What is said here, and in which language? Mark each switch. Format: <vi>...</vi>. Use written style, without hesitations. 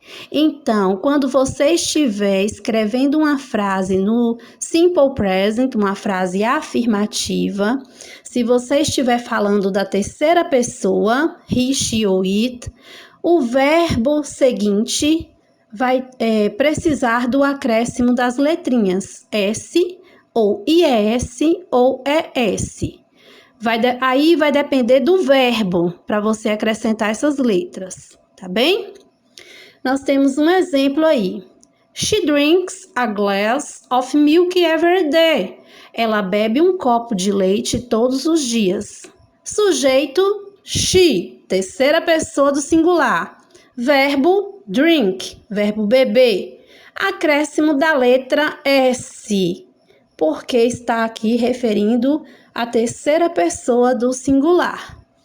<pt>Então, quando você estiver escrevendo uma frase no Simple Present, uma frase afirmativa, se você estiver falando da terceira pessoa, he, she ou it, o verbo seguinte vai precisar do acréscimo das letrinhas S ou IES ou ES. Aí vai depender do verbo para você acrescentar essas letras, tá bem? Nós temos um exemplo aí.</pt> <en>She drinks a glass of milk every day.</en> <pt>Ela bebe um copo de leite todos os dias. Sujeito, she, terceira pessoa do singular. Verbo, drink, verbo beber. Acréscimo da letra S, porque está aqui referindo a terceira pessoa do singular.</pt>